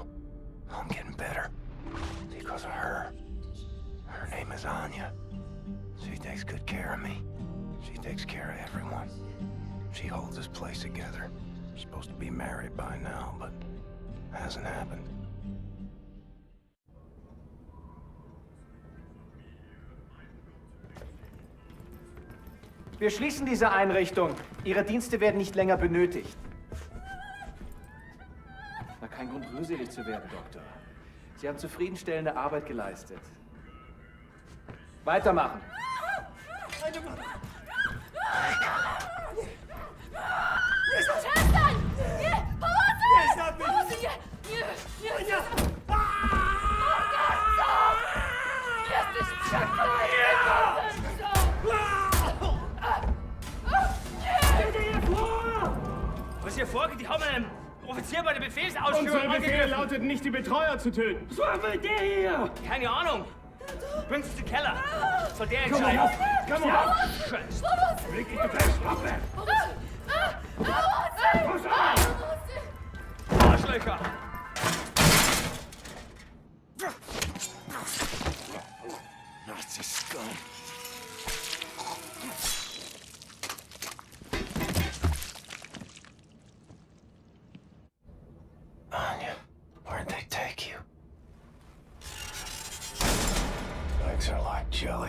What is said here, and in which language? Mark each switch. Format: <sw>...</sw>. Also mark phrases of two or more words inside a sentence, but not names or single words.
<en>I'm getting better. Because of her. Her name is Anya. She takes good care of me. She takes care of everyone. She holds this place together. Supposed to be married by now, but hasn't happened.</en> <de>Wir schließen diese Einrichtung. Ihre Dienste werden nicht länger benötigt. Na, kein Grund, rührselig zu werden, Doktor. Sie haben zufriedenstellende Arbeit geleistet. Weitermachen.</de> <pl>Przestań! Nie! Pomocy! Pomocy! Nie! Nie! Nie! Morderco! Jesteś przeklęty!</pl> <de>Was hier vorgeht, die haben einen Offizier bei der Befehlsausführung Unser Befehl angegriffen. lautet nicht, die Betreuer zu töten. Was war mit der hier? Keine Ahnung. Bringt uns den Keller. Soll der Komm entscheiden. auf! Komm auf! Scheiße. Leg dich du fest, Waffe! Arschlöcher.</de> <en>Nazi scum. Anya, where'd they take you? Legs are like jelly.</en>